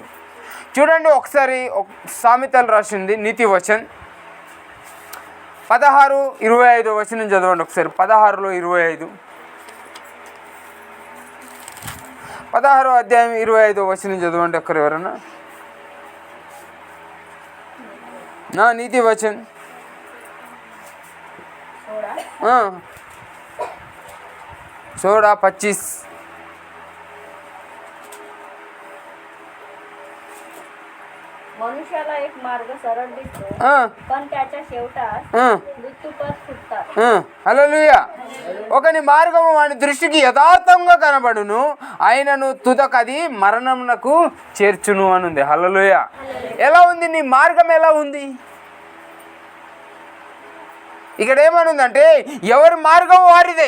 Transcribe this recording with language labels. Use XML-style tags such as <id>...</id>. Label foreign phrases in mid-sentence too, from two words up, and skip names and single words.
<te>చూడండి ఒకసారి సామెతలు రాసింది నీతి వచన్ 16:25 వచనం చదవండి ఒకసారి. 16:25, 16వ అధ్యాయం 25వ వచనం చదవండి ఒక్కరు ఎవరన్నా. నా నీతి వచన్ सोड़ा 25</te> <mr>मनुष्याला एक मार्ग सरळ दिसतो पण त्याच्या शेवटास मृत्यूपथ फुटतात.</mr> <te>హల్లెలూయా. ఒకని మార్గము వాని దృష్టికి యథార్థంగా కనబడును, ఆయనను తుదకది మరణమునకు చేర్చును అని ఉంది. హల్లెలూయా. ఎలా ఉంది నీ మార్గం? ఎలా ఉంది? ఇక్కడ ఏమనుందంటే ఎవరి మార్గం వారిదే.</te>